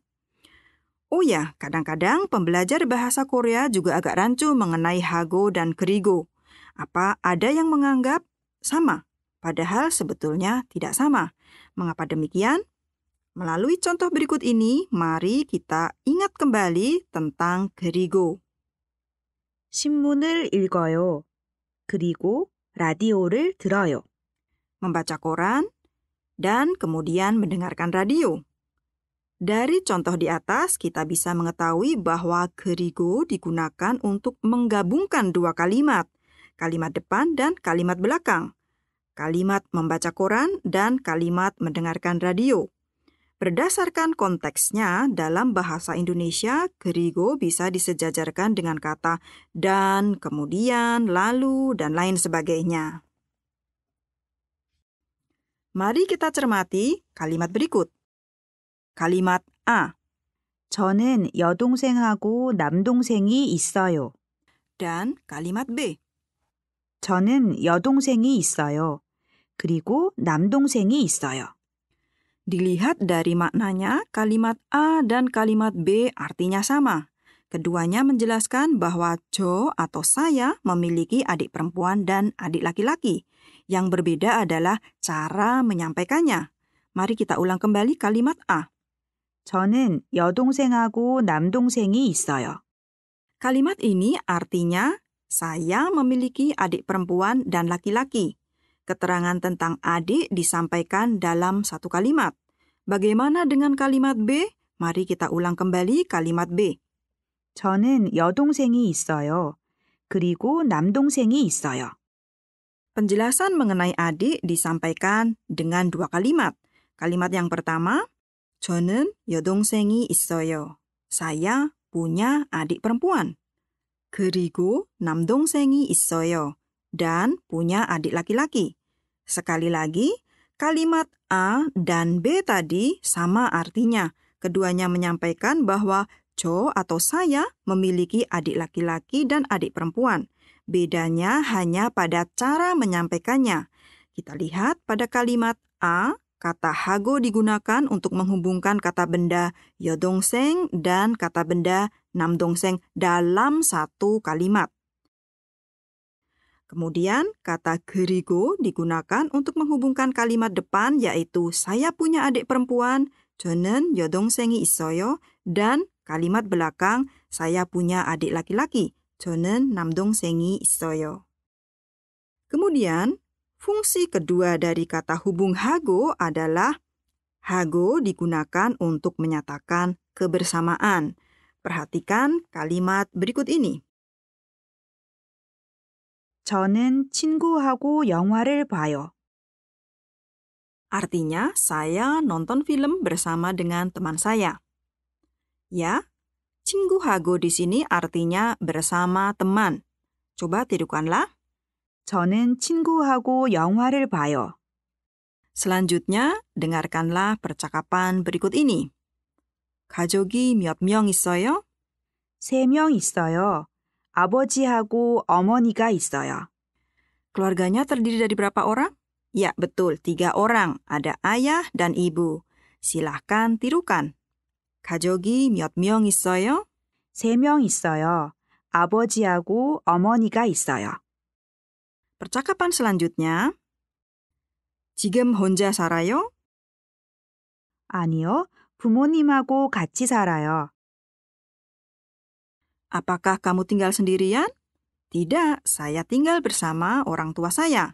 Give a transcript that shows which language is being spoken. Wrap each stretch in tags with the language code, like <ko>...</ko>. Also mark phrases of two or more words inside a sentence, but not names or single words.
<id>Oh ya, kadang-kadang pembelajar bahasa Korea juga agak rancu mengenai hago dan kerigo. Apa ada yang menganggap sama? Padahal sebetulnya tidak sama. Mengapa demikian? Melalui contoh berikut ini, mari kita ingat kembali tentang kerigo.</id> <ko>신문을 읽어요. 그리고 라디오를 들어요.</ko> <id>Membaca koran dan kemudian mendengarkan radio. Dari contoh di atas, kita bisa mengetahui bahwa kerigo digunakan untuk menggabungkan dua kalimat depan dan kalimat belakang, kalimat membaca koran dan kalimat mendengarkan radio. Berdasarkan konteksnya, dalam bahasa Indonesia, kerigo bisa disejajarkan dengan kata dan, kemudian, lalu, dan lain sebagainya. Mari kita cermati kalimat berikut. Kalimat A.</id> <ko>저는 여동생하고 남동생이 있어요.</ko> <id>Dan kalimat B.</id> <ko>저는 여동생이 있어요. 그리고 남동생이 있어요.</ko> <id>Dilihat dari maknanya, kalimat A dan kalimat B artinya sama. Keduanya menjelaskan bahwa Jo atau saya memiliki adik perempuan dan adik laki-laki. Yang berbeda adalah cara menyampaikannya. Mari kita ulang kembali kalimat A.</id> <ko>저는 여동생하고 남동생이 있어요.</ko> <id>Kalimat ini artinya saya memiliki adik perempuan dan laki-laki. Keterangan tentang adik disampaikan dalam satu kalimat. Bagaimana dengan kalimat B? Mari kita ulang kembali kalimat B.</id> <ko>저는 여동생이 있어요. 그리고 남동생이 있어요.</ko> <id>Penjelasan mengenai adik disampaikan dengan dua kalimat. Kalimat yang pertama,</id> <ko>저는 여동생이 있어요.</ko> <id>Saya punya adik perempuan.</id> <ko>그리고 남동생이 있어요.</ko> <id>Dan punya adik laki-laki. Sekali lagi, kalimat A dan B tadi sama artinya. Keduanya menyampaikan bahwa Jo atau saya memiliki adik laki-laki dan adik perempuan. Bedanya hanya pada cara menyampaikannya. Kita lihat pada kalimat A, kata hago digunakan untuk menghubungkan kata benda 여동생 dan kata benda 남동생 dalam satu kalimat. Kemudian, kata 그리고 digunakan untuk menghubungkan kalimat depan yaitu saya punya adik perempuan,</id> <ko>저는 여동생이 있어요,</ko> <id>dan kalimat belakang saya punya adik laki-laki,</id> <ko>저는 남동생이 있어요.</ko> <id>Kemudian, fungsi kedua dari kata hubung hago adalah hago digunakan untuk menyatakan kebersamaan. Perhatikan kalimat berikut ini.</id> <ko>저는 친구하고 영화를 봐요.</ko> <id>Artinya, saya nonton film bersama dengan teman saya. Ya, 친구하고 di sini artinya bersama teman. Coba tirukanlah.</id> <ko>저는 친구하고 영화를 봐요.</ko> <id>Selanjutnya, dengarkanlah percakapan berikut ini.</id> <ko>가족이 몇 명 있어요? 3명 있어요. 아버지하고 어머니가 있어요.</ko> <id>Keluarganya terdiri dari berapa orang? Ya, betul, 3 orang. Ada ayah dan ibu. Silahkan tirukan.</id> <ko>가족이 몇 명 있어요? 3명 있어요. 아버지하고 어머니가 있어요.</ko> <id>Percakapan selanjutnya.</id> <ko>지금 혼자 살아요? 아니요, 부모님하고 같이 살아요.</ko> <id>Apakah kamu tinggal sendirian? Tidak, saya tinggal bersama orang tua saya.</id>